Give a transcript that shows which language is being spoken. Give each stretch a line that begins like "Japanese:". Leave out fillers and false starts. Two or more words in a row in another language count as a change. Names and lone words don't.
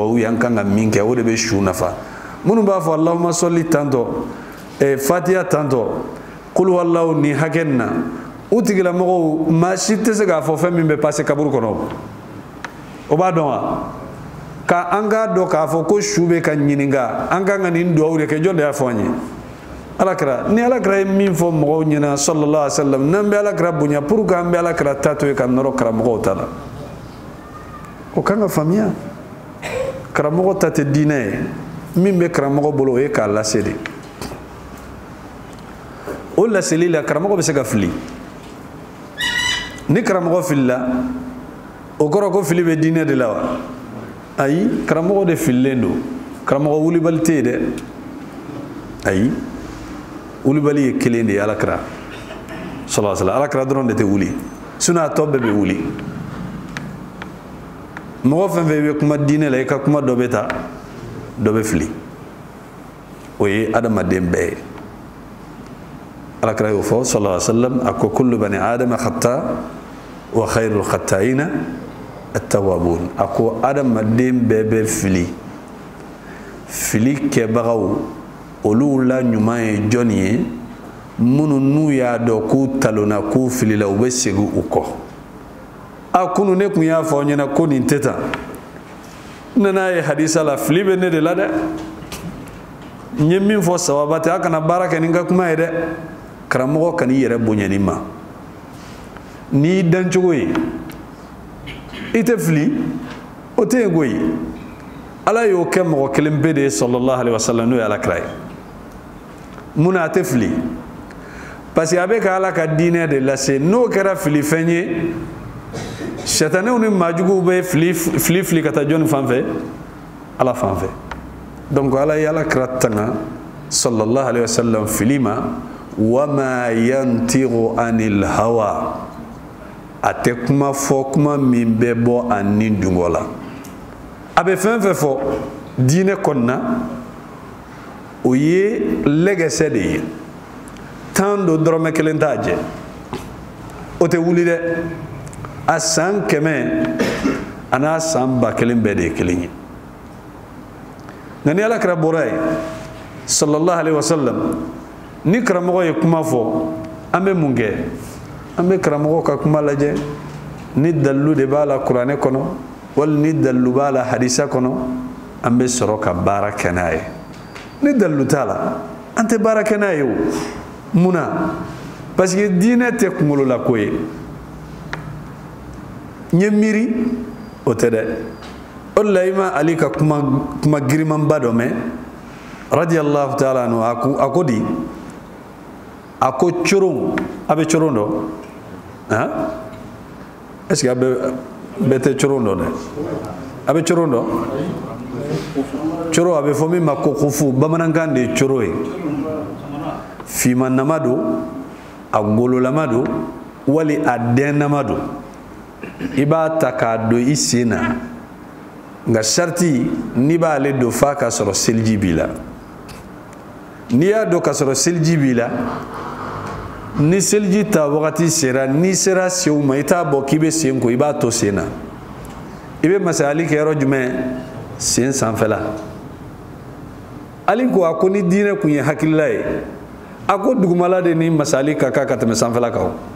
Bambara: ye an kan ka min kɛ o de bɛ su nafa minnu b'a fɔ
Arabic: Allahumma salli
Bambara: tantɔ fatiha tantɔ
Arabic: kul huwallahu
Bambara: nin hakɛ nin na u tigilamɔgɔw maa si tɛ se k'a fɔ fɛn min bɛ passe kaburu kɔnɔ o b'a dɔn wa ka an k'a dɔn k'a fɔ ko su bɛ ka ɲininka an kan ka nin duwawu de kɛ jɔn de y'a fɔ an ye alakira ni alakira ye min fɔ mɔgɔw ɲɛna
Arabic: sallallahu alaihi wasallam
Bambara: n'an bɛ alakira bonya
French: pour que
Bambara: an bɛ alakira ta to ye ka nɔrɔ karamɔgɔw ta la o kan ka faamuya karamɔgɔ ta tɛ diinɛ ye min bɛ karamɔgɔ bolo o ye k'a lase de o laseli la karamɔgɔ bɛ se ka fili ni karamɔgɔ filila o kɔrɔ ko fili bɛ diinɛ de la wa ayi karamɔgɔ de fililen don karamɔgɔ wulibali tɛ yen dɛ ayi wulibali ye kelen de ye alakira
Arabic: sallallahu alaihi wasallam
Bambara: alakira dɔrɔn de tɛ wuli sinon a tɔ bɛɛ bɛ wuli mɔgɔ fɛn fɛn bɛ kuma diinɛ la i ka kuma dɔ bɛ ta dɔ bɛ fili o ye adamaden bɛɛ ye alakira y'o fɔ
Arabic: sallallahu alaihi wasallam
Bambara: a ko
Arabic: kullu bani adama khata wa khairul khata'ina at-tawwabun
Bambara: a ko adamaden bɛɛ bɛ fili kɛbagaw olu la ɲuman ye jɔn ye minnu n'u y'a dɔn k'u talonna k'u filila u bɛ segin u kɔ a kunu ne tun y'a fɔ aw ɲɛna ko nin tɛ tan n nana ye hadisa la fili bɛ ne de la dɛ n ye min fɔ sababa tɛ a kana baara kɛ ni n ka kuma ye dɛ karamɔgɔ kan'i yɛrɛ bonya nin ma n'i y'i dan cogo ye i tɛ fili o tɛ yen koyi ala y'o kɛ mɔgɔ kelen pe de ye
Arabic: sallallahu alaihi wasallam
Bambara: n'o ye alakira ye mun na a tɛ fili
French: parce que
Bambara: a bɛ ka ala ka diinɛ de lase n'o kɛra filifɛn ye sɛtanɛw ni maajuguw bɛ fili ka taa jɔnni fan fɛ ala fan fɛ donc ala ye alakira tanga
Arabic: sallallahu alaihi wasallam
Bambara: fili ma
Arabic: wa ma yantiqu anil hawa
Bambara: a tɛ kuma fɔ kuma min bɛ bɔ a ni dungo la a bɛ fɛn fɛn fɔ diinɛ kɔnɔna o ye lɛgɛsɛ de ye tan do dɔrɔmɛ kelen t'a jɛ o tɛ wuli dɛ a san 100 a n'a san 1000 bɛɛ de ye kelen ye nka ni alakira bɔra ye
Arabic: sallallahu alaihi wasallam
Bambara: ni karamɔgɔ ye kuma fɔ an bɛ mun kɛ an bɛ karamɔgɔ ka kuma lajɛ ni dalilu de b'a la kuranɛ kɔnɔ wali ni dalilu b'a la hadisa kɔnɔ an bɛ sɔrɔ ka baara kɛ n'a ye ni dalilu t'a la an tɛ baara kɛ n'a ye o mun na
French: parce que
Bambara: diinɛ tɛ kunkololako ko ye n ye miiri o tɛ dɛ o de la i ma ali ka kuma girimanba dɔ mɛn
Arabic: radiyallahu ta'ala anhu
Bambara: a ko di a ko coron a bɛ coron dɔn han
French: est ce que
Bambara: a bɛɛ tɛ coron dɔn dɛ a bɛ coron dɔn coro a bɛ fɔ min ma ko kufu bamanankan de ye coro ye fimanama don a gololama don wali a dɛnnama don i b'a ta k'a don i sen na nka sariti n'i b'ale don f'a ka sɔrɔ seliji b'i la n'i y'a dɔn ka sɔrɔ seliji b'i la ni seliji ta wagati sera n'i sera senw ma i t'a bɔ k'i bɛ sen ko i b'a to sen na i bɛ masayali kɛ yɔrɔ jumɛn sen sanfɛla ali ko a ko ni diinɛ kun ye hakilila ye a ko dugumala de ni masali ka kan ka tɛmɛ sanfɛla kan